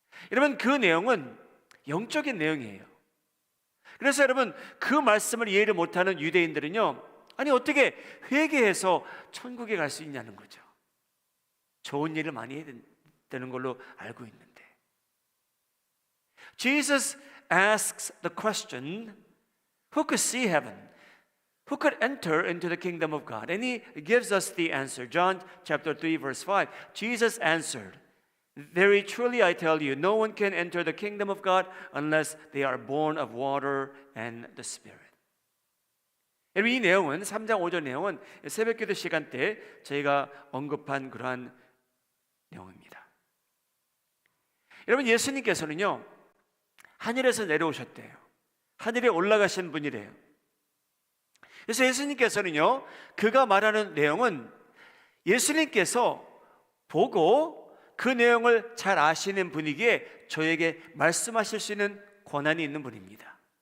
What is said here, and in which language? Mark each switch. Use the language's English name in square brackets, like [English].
[Korean] 여러분 그 내용은 영적인 내용이에요. 그래서 여러분 그 말씀을 이해를 못하는 유대인들은요 아니 어떻게 회개해서 천국에 갈 수 있냐는 거죠. 좋은 일을 많이 해야 되는 걸로 알고 있는데, [English] Jesus asks the question, who could see heaven? Who could enter into the kingdom of God? And he gives us the answer. John chapter 3 verse 5. Jesus answered, very truly I tell you, no one can enter the kingdom of God unless they are born of water and the Spirit. [Korean] 이 내용은 3장 5절 내용은 새벽기도 시간 때 저희가 언급한 그러한 내용입니다. 여러분 예수님께서는요 하늘에서 내려오셨대요. 하늘에 올라가신 분이래요. 그래서 예수님께서는요 그가 말하는 내용은 예수님께서 보고 그 내용을 잘 아시는 분이기에 저에게 말씀하실 수 있는 권한이 있는 분입니다.